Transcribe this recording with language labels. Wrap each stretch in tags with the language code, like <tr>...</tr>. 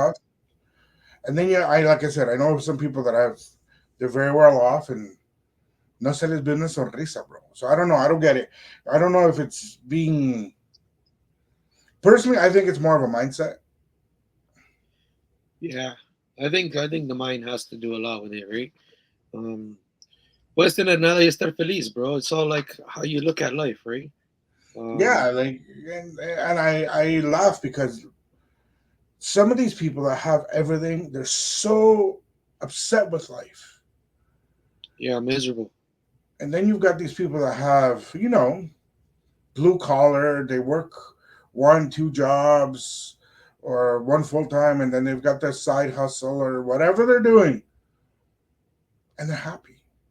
<en>off, and then yeah, I like I said, I know some people that have they're very well off and</en> <es>no se les ve una sonrisa,</es> <en>bro. So I don't know. I don't get it. I don't know if it's being personally. I think it's more of a mindset. Yeah. I think the mind has to do a lot with it, right?</en> <es>Um, puedes tener nada y estar feliz, bro.</es> <en>It's all like how you look at life, right? Yeah, Um, like and I laugh because some of these people that have everything, they're so upset with life. yeah, miserable. And then you've got these people that have, blue collar, they work one, two jobs or one full time, and then they've got their side hustle or whatever they're doing, and they're happy.</en>